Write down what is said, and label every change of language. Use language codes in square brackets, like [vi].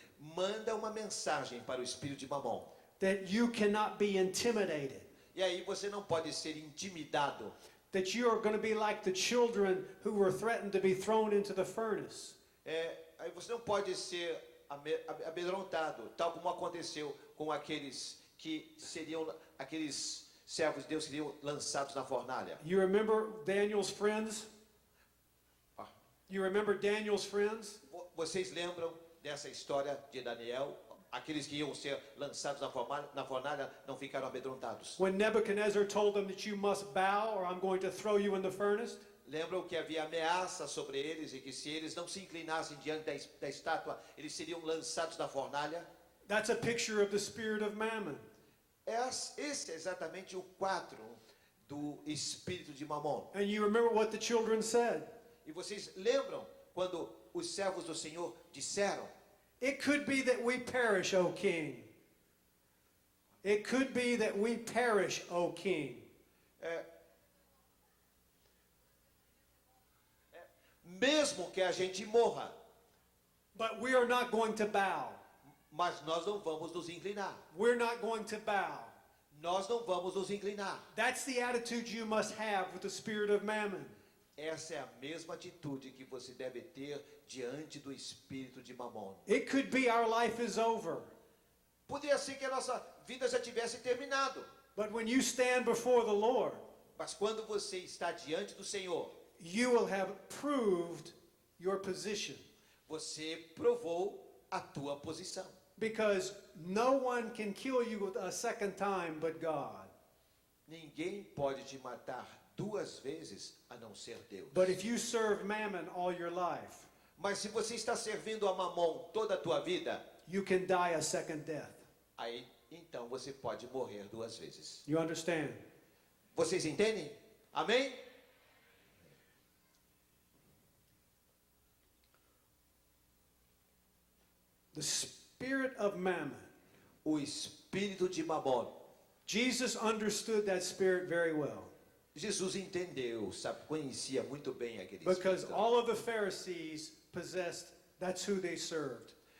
[pt] manda uma mensagem para o espírito de Mamon. [en] that you cannot be intimidated, [pt] E aí você não pode ser intimidado. [en] that you are going to be like the children who were threatened to be thrown into the furnace. [pt] Aí você não pode ser amedrontado, tal como aconteceu com aqueles que seriam, aqueles servos de Deus que seriam lançados na fornalha. [en] You remember Daniel's friends? Ah. You remember Daniel's friends? [pt] Vocês lembram dessa história de Daniel? Aqueles que iam ser lançados na fornalha não ficaram amedrontados. [en] When Nebuchadnezzar told them that you must bow or I'm going to throw you in the furnace? [pt] Lembram que havia ameaça sobre eles e que se eles não se inclinassem diante da estátua, eles seriam lançados na fornalha? [en] That's a picture of the spirit of mammon. [pt] Esse é exatamente o quadro do espírito de Mamon. [en] And you remember what the children said? [pt] E vocês lembram quando os servos do Senhor disseram: [en] It could be that we perish, O king. It could be that we perish, O king. [pt] mesmo que a gente morra, [en] But we are not going to bow. [pt] mas nós não vamos nos inclinar. [en] We're not going to bow. [pt] Nós não vamos nos inclinar. [en] That's the attitude you must have with the spirit of mammon. [pt] Essa é a mesma atitude que você deve ter diante do espírito de Mamon. [en] It could be our life is over. [pt] Poderia ser que a nossa vida já tivesse terminado. [en] But when you stand before the Lord, [pt] Mas quando você está diante do Senhor, [en] you will have proved your position. [pt] você provou a tua posição. [en] Because no one can kill you a second time but God. [pt] Ninguém pode te matar duas vezes a não ser Deus. [en] But if you serve mammon all your life, [pt] Mas se você está servindo a Mamon toda a tua vida, [en] you can die a second death. [pt] aí então você pode morrer duas vezes. [en] You understand? [pt] Vocês entendem? Amém? [en] The spirit of mammon. [pt] O espírito de Mamon. [en] Jesus understood that spirit very well. [pt] Jesus entendeu, sabe, conhecia muito bem aquele [en] Because [pt] espírito. [en] all of the Pharisees possessed, that's who they served.